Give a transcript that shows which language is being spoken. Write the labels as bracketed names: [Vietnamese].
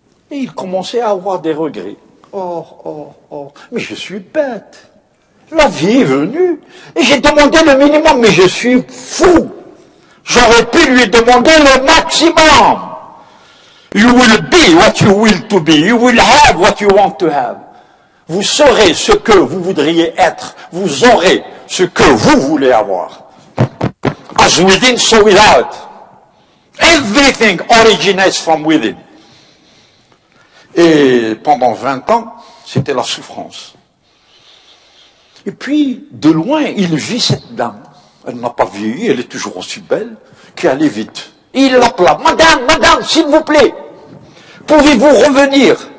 [French] Et il commençait à avoir des regrets. Oh, mais je suis bête. La vie est venue. Et j'ai demandé le minimum, mais je suis fou. J'aurais pu lui demander le maximum. [English] You will be what you will to be. You will have what you want to have. [French] Vous serez ce que vous voudriez être. Vous aurez ce que vous voulez avoir. [English] As within, so without. Everything originates from within. [French] Et pendant 20 ans, c'était la souffrance. Et puis, de loin, il vit cette dame. Elle n'a pas vieilli, elle est toujours aussi belle, qui allait vite. Et il l'appela. Madame, s'il vous plaît, pouvez-vous revenir?